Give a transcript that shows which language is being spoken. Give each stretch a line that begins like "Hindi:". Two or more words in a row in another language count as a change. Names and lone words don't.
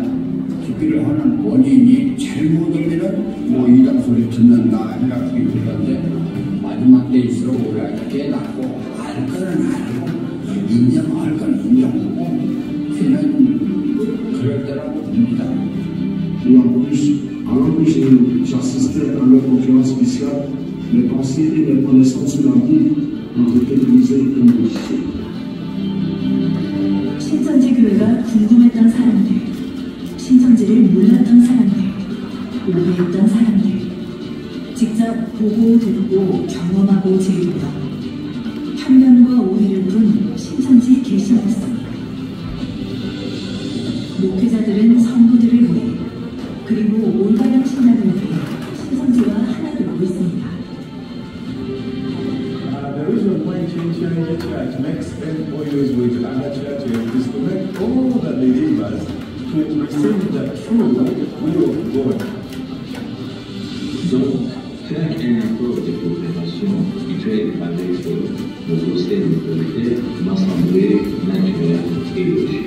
Korean: 기피를 하는 원인이 잘못하면은 뭐 이단 소리 듣는다 해갖고 그러는데 마지막 때일수록 우리가 깨닫고 알 거는 알고 인정할 거는 인정하고 그는 그럴 때라고 봅니다.
French: Alors que j'assistais à leur conférence spéciale, mes pensées et mes connaissances sur la vie ont été brisées et modifiées.
Korean: 신천지 교회가 궁금했던 사람들, 신천지를 몰랐던 사람들, 오해했던 사람들, 직접 보고 듣고 경험하고 즐기며 편견과 오해를 부른 신천지 계시 말씀. 목회자들은 성도들을 위해 그리고 올바른 신앙을 위해 신천지와 하나 되고 있습니다.
English: There is no point in sharing a church, next MOUs with other churches, is to make all the believers to receive the true will of God.
French: Donc, faire un accord de coopération qui fait avec nos anciennes autorités m'a semblé naturel et logique.